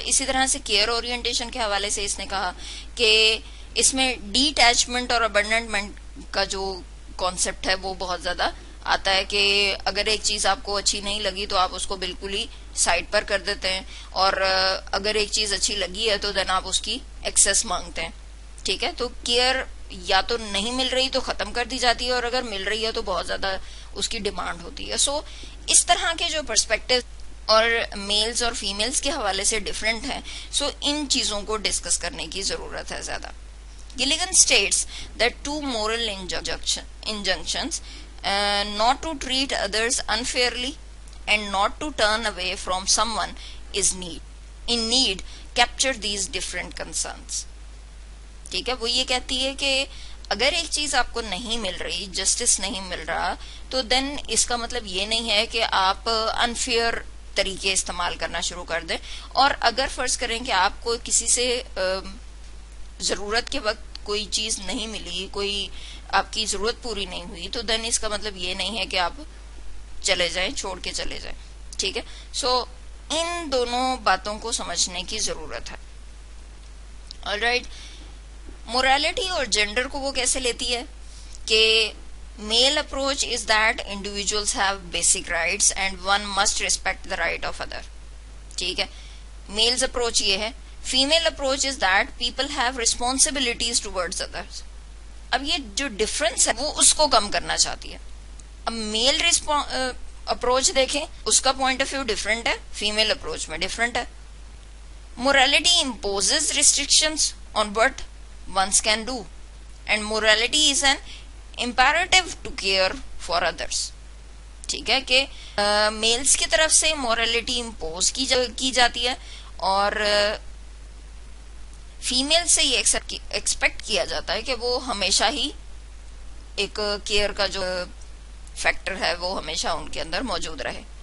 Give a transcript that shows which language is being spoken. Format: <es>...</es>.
<ur>اسی طرح سے کیئر اورینٹیشن کے حوالے سے اس نے کہا کہ اس میں ڈیٹیچمنٹ اور ابنڈنمنٹ کا جو کانسیپٹ ہے وہ بہت زیادہ آتا ہے کہ اگر ایک چیز آپ کو اچھی نہیں لگی تو آپ اس کو بالکل ہی سائڈ پر کر دیتے ہیں اور اگر ایک چیز اچھی لگی ہے تو دین آپ اس کی ایکسس مانگتے ہیں, ٹھیک ہے. تو کیئر یا تو نہیں مل رہی تو ختم کر دی جاتی ہے اور اگر مل رہی ہے تو بہت زیادہ اس کی ڈیمانڈ ہوتی ہے. سو اس طرح کے جو پرسپیکٹو اور میلز اور فیمیلز کے حوالے سے ڈفرینٹ ہیں, سو ان چیزوں کو ڈسکس کرنے کی ضرورت ہے زیادہ.</ur> <en>Gilligan states that two moral injunctions not to treat others unfairly and not to turn away from someone in need capture these different concerns,</en> <ur>ٹھیک ہے. وہ یہ کہتی ہے کہ اگر ایک چیز آپ کو نہیں مل رہی, جسٹس نہیں مل رہا, تو دین اس کا مطلب یہ نہیں ہے کہ آپ انفیئر طریقے استعمال کرنا شروع کر دیں. اور اگر فرض کریں کہ آپ کو کسی سے ضرورت کے وقت کوئی چیز نہیں ملی, کوئی آپ کی ضرورت پوری نہیں ہوئی, تو دین اس کا مطلب یہ نہیں ہے کہ آپ چلے جائیں, چھوڑ کے چلے جائیں, ٹھیک ہے. سو ان دونوں باتوں کو سمجھنے کی ضرورت ہے.</ur> <en>alright,</en> <ur>موریلٹی اور جینڈر کو وہ کیسے لیتی ہے کہ</ur> <en>male approach is that individuals have basic rights and one must respect the right of other,</en> <ur>ٹھیک ہے. میلز اپروچ یہ ہے.</ur> <en>Female approach is that people have responsibilities towards others.</en> <ur>اب یہ جو ڈفرنس ہے وہ اس کو کم کرنا چاہتی ہے. اب میل اپروچ دیکھیں, اس کا پوائنٹ آف ویو ڈفرنٹ ہے, فیمیل اپروچ میں ڈفرنٹ ہے.</ur> <en>Morality imposes restrictions on what one can do, and morality is an imperative to care for others.</en> <ur>ٹھیک ہے کہ میلز کی طرف سے morality impose کی جاتی ہے, اور فیمیل سے یہ ایکسپیکٹ کیا جاتا ہے کہ وہ ہمیشہ ہی ایک کیئر کا جو فیکٹر ہے وہ ہمیشہ ان کے اندر موجود رہے.</ur>